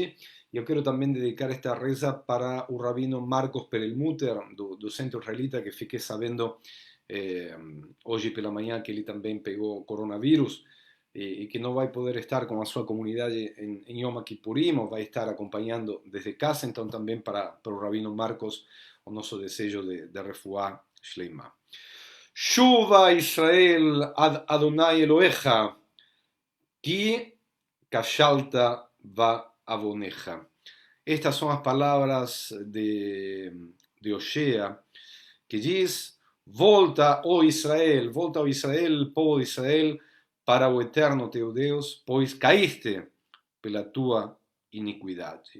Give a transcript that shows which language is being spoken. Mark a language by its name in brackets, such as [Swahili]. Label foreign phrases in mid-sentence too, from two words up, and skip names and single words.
[Portuguese] E eu quero também dedicar esta reza para o rabino Marcos Perelmuter, do Centro Israelita, que fiquei sabendo hoje pela manhã que ele também pegou coronavírus e que não vai poder estar com a sua comunidade em Yom Kippurim, ou vai estar acompanhando desde casa. Então também para o rabino Marcos o nosso desejo de [Hebrew] רפואה שלמה. שובה ישראל עד אדוני אלהיך, כי כשלת בעוניך. [Portuguese] Estas são as palavras de Osea, que diz: volta, ó Israel, povo de Israel, para o eterno teu Deus, pois caíste pela tua iniquidade.